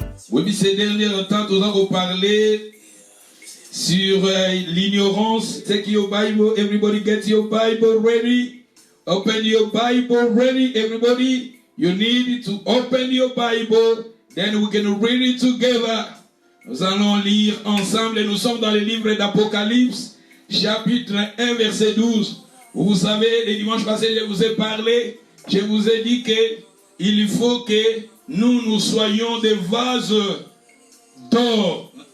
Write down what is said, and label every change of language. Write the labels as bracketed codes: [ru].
[fr] Oui, ces derniers temps, nous avons parlé sur l'ignorance. [en] Take your Bible, everybody get your Bible ready. Open your Bible ready, everybody. You need to open your Bible, then we can read it together. [fr] Nous allons lire ensemble et nous sommes dans le livre d'Apocalypse, chapitre 1, verset 12. Vous savez, les dimanches passés, je vous ai parlé, je vous ai dit qu'il faut que nous soyons des vases d'or.